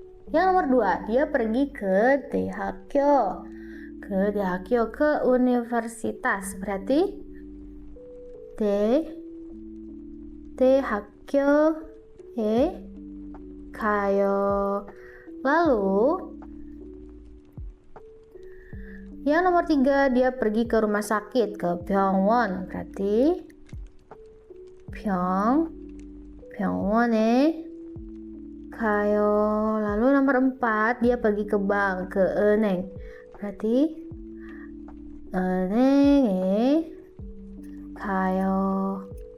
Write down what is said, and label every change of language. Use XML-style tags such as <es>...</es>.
<id>Yang nomor 2, dia pergi ke 대학교. ke universitas. Berarti</id> <ko>대학교에 가요.</ko> <id>Lalu yang nomor 3, dia pergi ke rumah sakit, ke 병원. Berarti</id> <ko>병원에 가요.</ko> <id>Lalu nomor 4, dia pergi ke bank, ke 은행. Berarti</id> <ko>은행에 가요.</ko>